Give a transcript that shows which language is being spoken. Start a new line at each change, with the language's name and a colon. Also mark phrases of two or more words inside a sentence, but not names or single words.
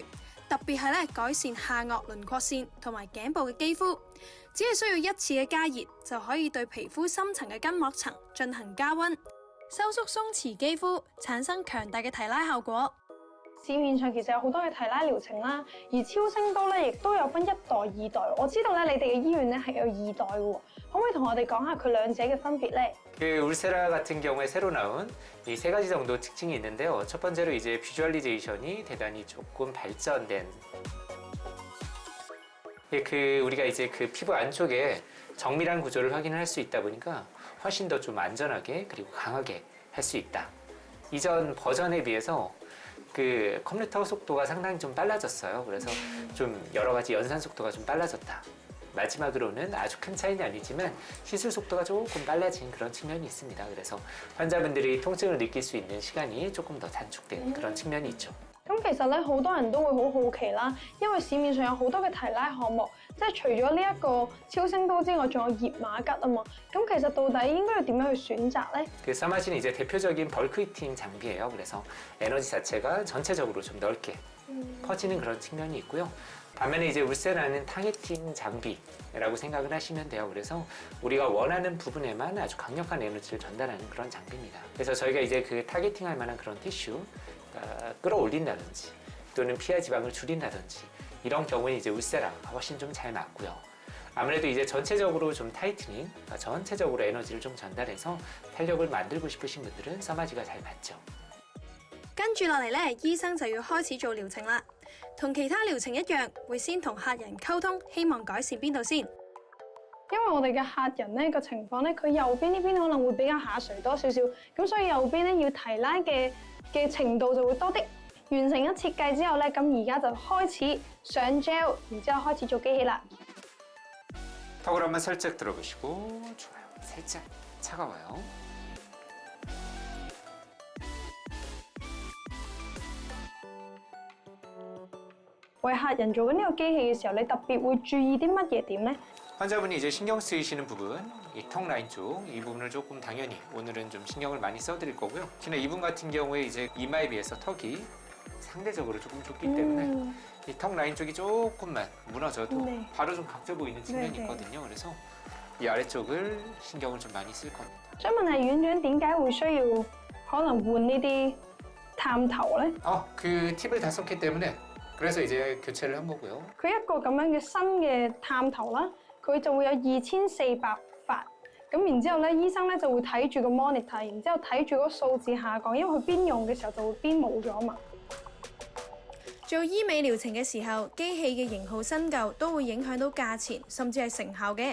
Cantonese: 特別係改善下顎輪廓線同埋頸部嘅肌膚，只係需要一次嘅加熱就可以對皮膚深層嘅筋膜層進行加溫，收縮鬆弛肌膚，產生強大嘅提拉效果。市面上其實有好多嘅提拉療程啦，而超聲刀咧亦都有分一代、二代。我知道咧你哋嘅醫院咧係有二代嘅喎，可唔可以同我哋講下佢兩者嘅分別咧？
Korean: 그 울세라 같은 경우에 새로 나온 이 세 가지 정도 특징이 있는데요. 첫 번째로 이제 비주얼리제이션이 대단히 조금 발전된 그 우리가 이제 그 피부 안쪽에 정밀한 구조를 확인할 수 있다 보니까 훨씬 더 좀 안전하게 그리고 강하게 할 수 있다. 이전 버전에 비해서 그 컴퓨터 속도가 상당히 좀 빨라졌어요. 그래서 좀 여러 가지 연산 속도가 좀 빨라졌다. 마지막으로는 아주 큰 차이는 아니지만 시술 속도가 조금 빨라진 그런 측면이 있습니다. 그래서 환자분들이 통증을 느낄 수 있는 시간이 조금 더 단축된 그런 측면이 있죠.
Cantonese: 咁其實咧好多人都會好好奇啦，因為市面上有好多嘅提拉項目，即係除咗呢一個超聲刀之外，仲有熱瑪吉啊嘛。咁其實到底應該要點樣去選擇咧？
Korean: 그 사마진은 이제 대표적인 벌크 히팅 장비예요. 그래서 에너지 자체가 전체적으로 좀 넓게 퍼지는 그런 측면이 있고요. 반면에 이제 울세라는 타겟팅 장비라고 생각을 하시면 돼요. 그래서 우리가 원하는 부분에만 아주 강력한 에너지를 전달하는 그런 장비입니다. 그래서 저희가 이제 그 타겟팅할 만한 그런 티슈 끌어올린다든지 또는 피하 지방을 줄인다든지 이런 경우에 이제 울세라가 훨씬 좀 잘 맞고요. 아무래도 이제 전체적으로 좀 타이트닝, 전체적으로 에너지를 좀 전달해서 탄력을 만들고 싶으신 분들은 서마지가 잘 맞죠.
Cantonese: 跟住落嚟咧，醫生就要開始做療程啦。同其他療程一樣，會先同客人溝通，希望改善邊度先。因為我哋嘅客人咧個情況咧，佢右邊呢邊可能會比較下垂多少少，咁所以右邊咧要提拉嘅程度就會多啲。完成咗設計之後咧，咁而家就開始上 gel， 然之後開始做機器啦。
Korean: 턱을 한번 살짝 들어보시고 좋아요. 살짝 차가워요.
Cantonese: 為客人做緊呢個機器嘅時候，你特別會注意啲乜嘢點咧？
Korean: 환자분이 이제 신경 쓰이시는 부분, 이 턱 라인 쪽 이 부분을 조금 당연히 오늘은 좀 신경을 많이 써드릴 거고요. 특히나 이분 같은 경우에 이제 이마에 비해서 턱이 상대적으로 조금 좁기 때문에 이 턱 라인 쪽이 조금만 무너져도 네. 바로 좀 각져 보이는 측면이 네, 네. 있거든요. 그래서 이 아래쪽을 신경을 좀 많이 쓸 겁니다.
Cantonese: 想問下院長點解會需要可能換呢啲探頭咧？
Korean: 그 팁을 다 썼기 때문에 그래서 이제 교체를 한 거고요.
Cantonese: 佢一個咁樣嘅新嘅探頭啦，佢就會有2400發。咁然之後咧，醫生咧就會睇住個 monitor， 然之後睇住嗰個數字下降，因為佢邊用嘅時候就會邊冇咗嘛。做醫美療程嘅時候，機器嘅型號新舊都會影響到價錢，甚至係成效嘅。